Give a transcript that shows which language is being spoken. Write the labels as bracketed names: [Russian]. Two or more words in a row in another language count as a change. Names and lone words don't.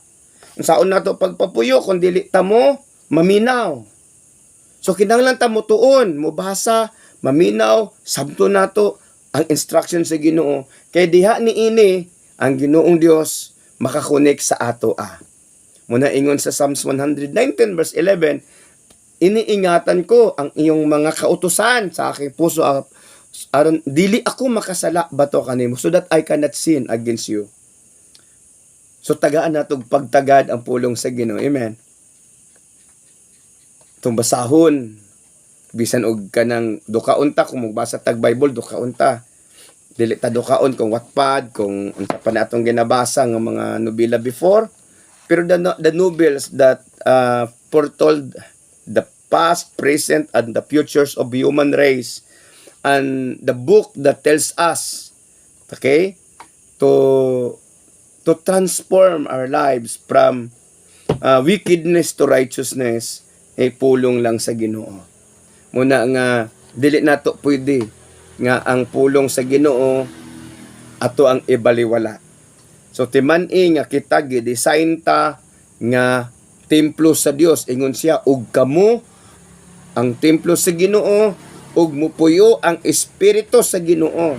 [Cebuano] Saon nato pagpapuyo kung dili ta mo maminaw. So kinahanglan ta mo tuon, mo basa, maminaw, sabto nato ang instruction sa Ginoo. Kay diha ni ini ang Ginoong Dios makakonek sa ato Muna ingon sa Psalms 119 verse 11, [Filipino] iniingatan ko ang iyong mga kautusan sa aking puso [Cebuano] aron dili ako makasala bato kanimo [English] so that I cannot sin against you. [Cebuano] So tagaan natog pagtagad ang pulong sa Ginoo. Amen. Itong basahon bisan og kanang dukaunta kung magbasa tag Bible dukaunta. Dili ta dukaon kung Wattpad, kung unsa pa natong ginabasa nga mga nobela before. [English] Pero the novels that foretold the past, present, and the futures of human race, and the book that tells us, okay, to transform our lives from wickedness to righteousness, [Cebuano] ay pulong lang sa Ginoo. Muna nga dili nato pwede nga ang pulong sa Ginoo ato ang ibaliwala. So timan-i nga kita gi-design ta nga templo sa Dios, ingon siya ug kamo ang templo sa Ginoo ug mupuyo ang espiritu sa Ginoo.